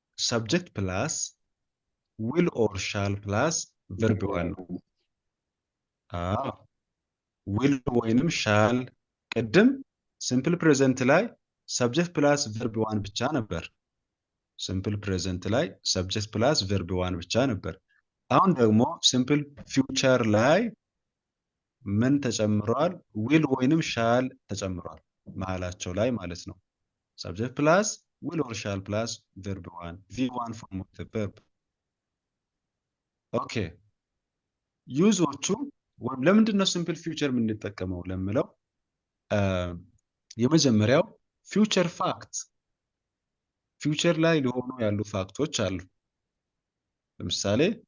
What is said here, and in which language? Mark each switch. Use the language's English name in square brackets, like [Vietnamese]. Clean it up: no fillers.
[English] subject plus will or shall plus verb one [Amharic] ነው። will ወይንም shall ቅድም ሲምፕል ፕሬዘንት ላይ subject plus verb one ብቻ ነበር። ሲምፕል ፕሬዘንት ላይ subject plus verb one ብቻ ነበር። አሁን ደግሞ ሲምፕል ፊውቸር ላይ ምን ተጨምሯል? will ወይንም shall ተጨምሯል መሀላቸው ላይ ማለት ነው። [English] subject plus will or shall plus verb one v1 form of the verb. [Amharic] ኦኬ ዩዞቹ ወይም ለምንድን ነው ሲምፕል ፊውቸር የምንጠቀመው ለምለው የመጀመሪያው ፊውቸር ፋክት ፊውቸር ላይ ሊሆኑ ያሉ ፋክቶች አሉ። ለምሳሌ